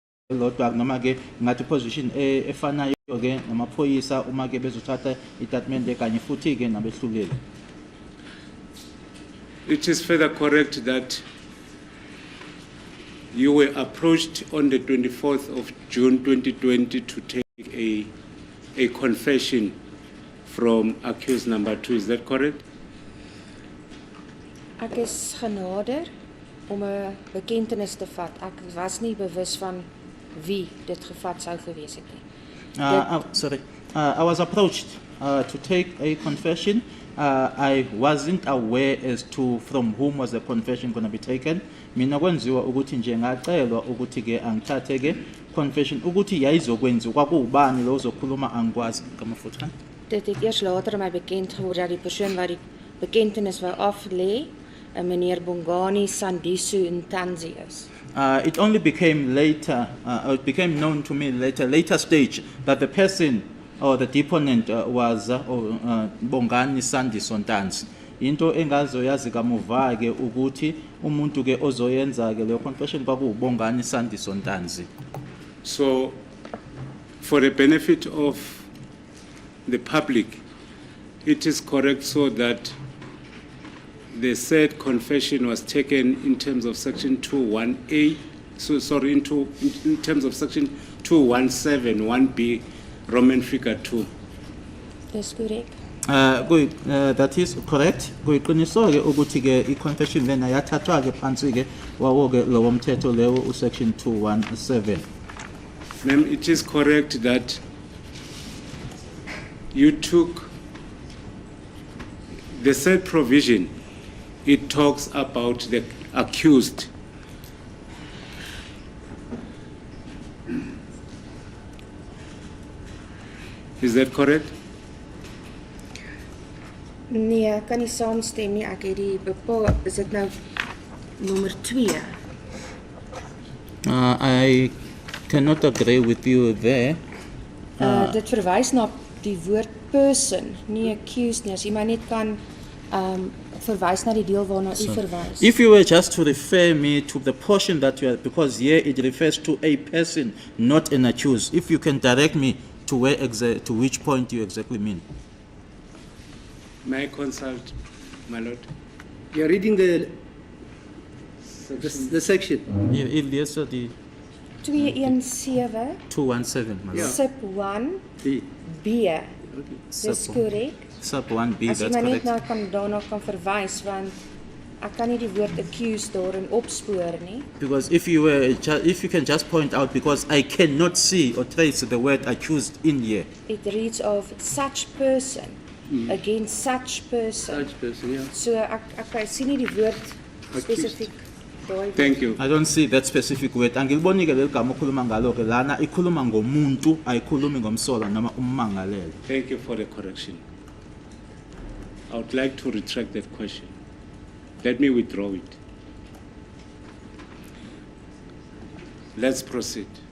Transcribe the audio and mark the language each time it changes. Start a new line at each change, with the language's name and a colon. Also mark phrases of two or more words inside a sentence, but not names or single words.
Zulu: lodwa noma ke ngathi position efanayo ke namaphoyisa uma ke bezothatha itatimende kanye futhi ke nabehluleli.
English: It is further correct that you were approached on the 24th of June 2020 to take a confession from accused number 2. Is that correct?
Afrikaans: Ek is genader om 'n bekentenis te vat. Ek was nie bewus van wie dit gevat sou gewees het nie.
English: I was approached to take a confession. I wasn't aware as to from whom was the confession going to be taken.
Zulu: Mina kwenziwa ukuthi nje ngacelwa ukuthi ke angithathe ke confession ukuthi yayizokwenziwa kwakuubani lo uzokhuluma angikwazi ngamafutha.
Afrikaans: Dit het eers later my bekend geword dat die persoon wat die bekentenis wou aflê, 'n meneer Bongani Sandisu Ntanzi is.
English: It only became later, it became known to me later stage that the person or the deponent was Bongani Sandisu Ntanzi.
Zulu: Into engazoyazi kamuva ke ukuthi umuntu ke ozoyenza ke le confession kwakuubongani Sandisu Ntanzi.
English: So, for the benefit of the public, it is correct so that the said confession was taken in terms of section 21A, in terms of section 217, 1B, Roman figure 2.
Afrikaans: Dis korrek.
English: That is correct.
Zulu: Kuyiqiniso ke ukuthi ke i-confession lena yathathwa ke phansi ke wawo ke lo mthetho lewo usection 217.
English: Ma'am, it is correct that you took the said provision. It talks about the accused. Is that correct?
Afrikaans: Nee, ek kan nie saamstem nie. Ek het die bepaal, is dit nou nommer 2?
English: I cannot agree with you there.
Afrikaans: Dit verwys na die woord person, nie accused nie. As jy maar net kan verwys na die deel waarna u verwys.
English: If you were just to refer me to the portion that you are, because here it refers to a person, not an accused. If you can direct me to where to which point you exactly mean. May I consult, my lord? You're reading the section. If yes, sir, the 217 217, my lord. sub 1 B. B. Sub
Afrikaans: Dis korrek. Sub 1B, As jy
English: that's
Afrikaans: maar net
English: correct.
Afrikaans: daarna kan verwys, want ek kan nie die woord accused daarin opspoor nie.
English: Because if you can just point out, because I cannot see or trace the word accused in here. It reads of such person against such person. Such person, yeah.
Afrikaans: So ek sien nie die woord spesifiek daai.
English: Thank you. I don't see that specific word.
Zulu: Angiliboni ke legama ukhuluma ngalo ke lana ikhuluma ngomuntu ayikhulumi ngomsola noma ummangalelo.
English: Thank you for the correction. I would like to retract that question. Let me withdraw it. Let's proceed.